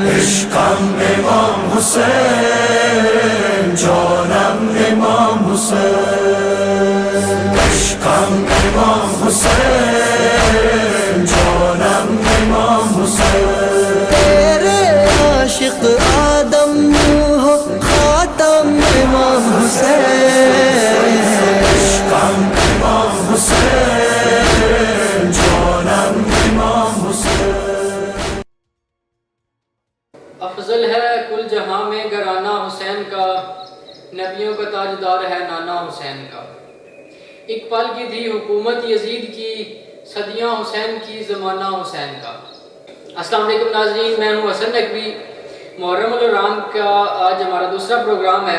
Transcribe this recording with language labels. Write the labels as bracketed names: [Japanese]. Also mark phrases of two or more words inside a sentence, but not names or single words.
[Persian] عشقم امام حسین جانم امام حسین عشقم امام حسین جانم امام حسین [Urdu] تیرے عاشق آدم ہو خاتم امام حسین [Persian] عشقم امام حسین جانم امام حسین [Urdu] افضل ہے کل جہاں میں گھرانہ حسین کا، نبیوں کا تاجدار ہے نانا حسین کا۔ ایک پل کی تھی حکومت یزید کی، صدیاں حسین کی زمانہ حسین کا۔ السلام علیکم ناظرین، میں ہوں حسن نقوی۔ محرم الحرام کا آج ہمارا دوسرا پروگرام ہے۔